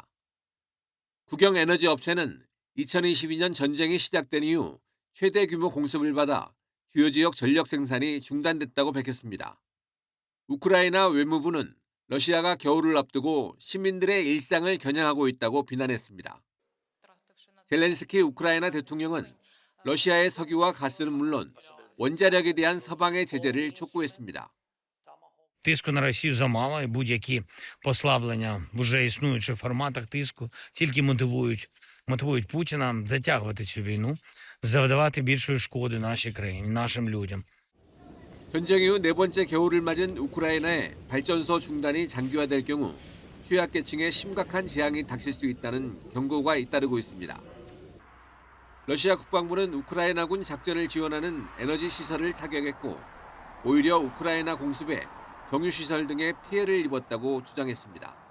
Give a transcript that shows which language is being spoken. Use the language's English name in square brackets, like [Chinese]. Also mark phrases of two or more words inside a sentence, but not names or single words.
[Korean] 국영 에너지 업체는 2022년 전쟁이 시작된 이후 최대 규모 공습을 받아 주요 지역 전력 생산이 중단됐다고 밝혔습니다. 우크라이나 외무부는 러시아가 겨울을 앞두고 시민들의 일상을 겨냥하고 있다고 비난했습니다. 젤렌스키 우크라이나 대통령은 러시아의 석유와 가스는 물론 원자력에 대한 서방의 제재를 촉구했습니다. [Ukrainian] Тиску на Росію замало, і будь-які послаблення в вже існуючих форматах тиску тільки мотивують Путіна затягувати цю війну, завдавати більшої шкоди нашій країні, нашим людям. [Korean] 전쟁 이후 네 번째 겨울을 맞은 우크라이나의 발전소 중단이 장기화될 경우 취약계층에 심각한 재앙이 닥칠 수 있다는 경고가 잇따르고 있습니다. 러시아 국방부는 우크라이나군 작전을 지원하는 에너지 시설을 타격했고 오히려 우크라이나 공습에 경유시설 등에 피해를 입었다고 주장했습니다.